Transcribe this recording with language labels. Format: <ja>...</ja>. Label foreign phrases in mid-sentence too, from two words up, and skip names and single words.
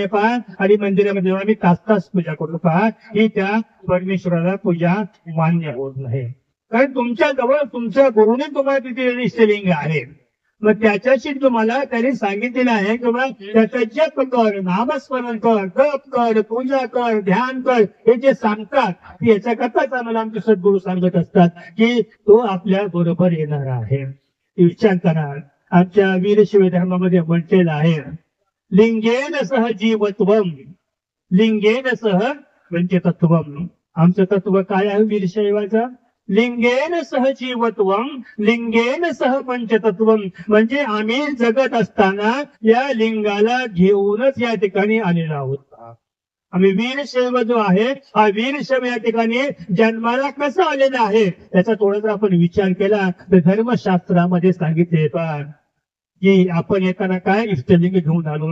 <mr>पहा आणि मंदिरामध्ये आम्ही तास तास पूजा करतो. पहा ही त्या परमेश्वराला पूजा मान्य होत नाही. कारण तुमच्या जवळ तुमच्या गुरुने तुम्हाला तिथे इष्टलिंग आहे. मग त्याच्याशी तुम्हाला त्यांनी सांगितलेलं आहे की बाबा त्याचा जप कर, नामस्मरण कर, जप कर, पूजा कर, ध्यान कर, हे जे सांगतात याच्या कथाच आम्हाला आमचे सद्गुरू सांगत असतात की तो आपल्या बरोबर येणार आहे. विचार करा, आमच्या वीरशैव धर्मामध्ये म्हटलेलं आहे,</mr> <sa>लिंगेन सह जीवत्वम, लिंगेन सह म्हणजे तत्वम.</sa> <mr>आमचं तत्व काय आहे वीरशैवाचं?</mr> <sa>लिंगेन सह जीवत्वम, लिंगेन सह पंचतत्वम.</sa> <mr>म्हणजे आम्ही जगत असताना या लिंगाला घेऊनच या ठिकाणी आलेलो आहोत. आम्ही वीरशैव जो आहे हा वीरशैव या ठिकाणी जन्माला कसा आलेला आहे त्याचा थोडासा आपण विचार केला तर धर्मशास्त्रामध्ये सांगितले पण की आपण येताना काय इष्टलिंग घेऊन आलो.</mr>